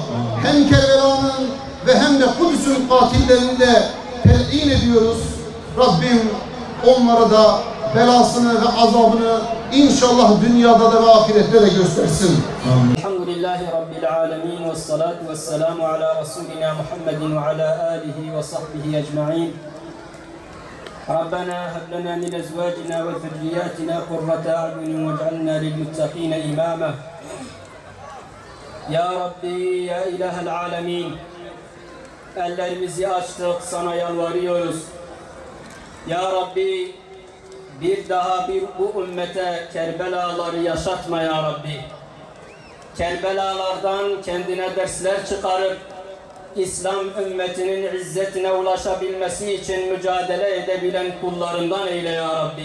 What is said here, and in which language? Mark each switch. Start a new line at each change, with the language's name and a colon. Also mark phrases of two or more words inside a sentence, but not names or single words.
Turkish: Hem Kerbela'nın ve hem de Kudüs'ün katillerini de tel'in ediyoruz. Rabbim onlara da belasını ve azabını inşallah dünyada da ve ahirette de göstersin.
Arabic: الحمد لله رب العالمين والصلاة والسلام على رسولنا محمد وعلى آله وصحبه أجمعين. ربنا هب لنا من ازواجنا وذرياتنا قرة اعين واجعلنا للمتقين اماما. يا ربي، يا إله العالمين,
Turkish: ellerimizi açtık, sana yalvarıyoruz.
Arabic: يا ربي,
Turkish: bir daha bu ümmete Kerbelaları yaşatma
Arabic: يا ربي.
Turkish: Kerbelalardan kendine dersler çıkarıp İslam ümmetinin izzetine ulaşabilmesi için mücadele edebilen kullarından eyle
Arabic: يا ربي.